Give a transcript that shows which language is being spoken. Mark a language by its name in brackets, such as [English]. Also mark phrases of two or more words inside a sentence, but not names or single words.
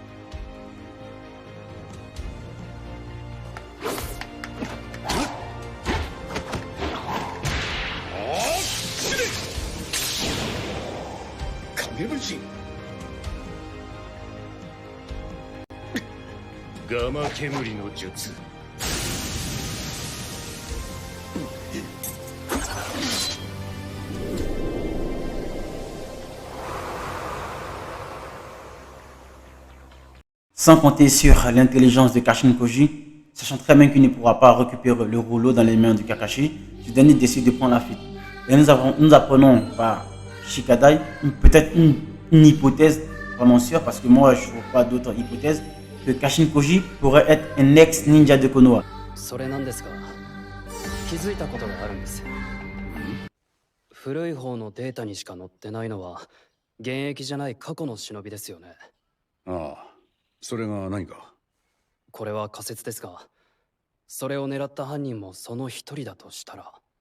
[Japanese] 影武ガマ煙の術。 [French] Sans compter sur l'intelligence de Kashin Koji, sachant très bien qu'il ne pourra pas récupérer le rouleau dans les mains de Kakashi, ce dernier décide de prendre la fuite. Et nous apprenons par Shikadai, peut-être une hypothèse vraiment sûre, parce que moi je ne vois pas d'autres hypothèses, que Kashin Koji pourrait être un ex-ninja de Konoha. [Japanese] それなんですが、気づいたことがあるんです。古い方のデータにしか載ってないのは、現役じゃない過去の忍びですよね。ああ、それが何か。これは仮説ですが、それを狙った犯人もその一人だとしたら。